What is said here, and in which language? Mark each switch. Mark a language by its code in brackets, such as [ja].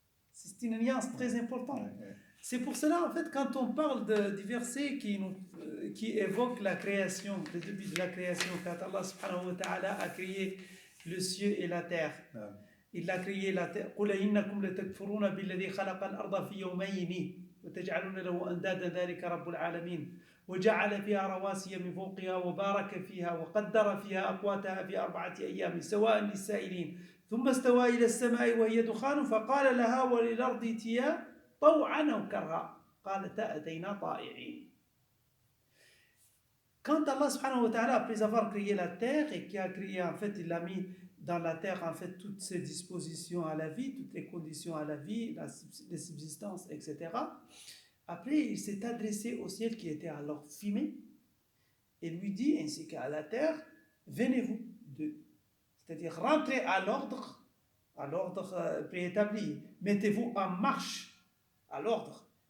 [fr] C'est une nuance très importante. Ouais. C'est pour cela, en fait, quand on parle du verset qui évoque la création, le début de la création, quand Allah subhanahu wa ta'ala a créé le ciel et la terre, il a créé la terre. [ar] قُلْ إِنَّكُمْ لَتَكْفُرُونَ بِالَّذِي خَلَقَ الْأَرْضَ فِي يَوْمَيْنِ وَتَجْعَلُونَ لَهُ أَنْدَادًا ذَلِكَ رَبُّ الْعَالَمِينَ وَجَعَلَ فِيهَا رَوَاسِيَ مِنْ فَوْقِهَا وَبَارَكَ فِيهَا وَقَدَّرَ فِيهَا أَقْوَاتَهَا فِي 4 أيام سواء للسائلين ثم استوى إلى السماء وهي دخان فقال لها وللأرض ائتيا طوعا أو كرها قالتا أتينا طائعين. [fr] Quand Allah subhanahu wa ta'ala, après avoir créé la terre et qui a créé, en fait, il a mis dans la terre, en fait, toutes ses dispositions à la vie, toutes les conditions à la vie, les subsistances, etc. Après, il s'est adressé au ciel qui était alors fumé et lui dit, ainsi qu'à la terre, venez-vous, c'est-à-dire rentrez à l'ordre préétabli, mettez-vous en marche à l'ordre.